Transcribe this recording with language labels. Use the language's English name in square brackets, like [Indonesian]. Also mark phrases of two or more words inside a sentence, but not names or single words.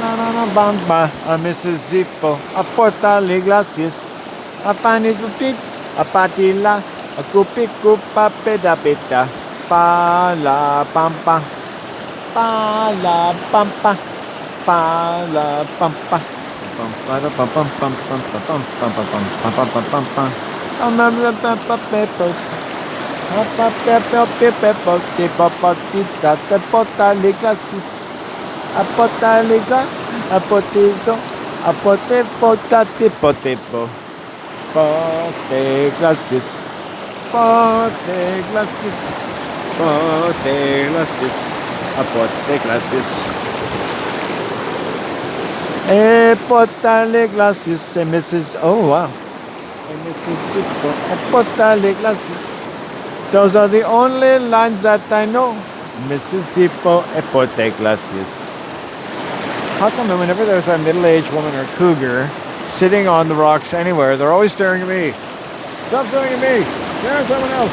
[English] Bamba, a Mrs. Zippo, a portale glacius, a panitupit, a patila, a cupicupa pedapita, fa la pampa, fa la pampa, fa la pampa. Apotaliga, apotizo, apotepotatepotepo, pote glacis, pote glacis, pote glacis, apote glacis. Potale glacis, Mrs. Oh wow, Mrs. Zippo, potale glacis. Those are the only lines that I know. Mrs. Zippo, pote glacis. How come that whenever there's a middle-aged woman or cougar sitting on the rocks anywhere, they're always staring at me? Stop staring at me! Stare at someone else!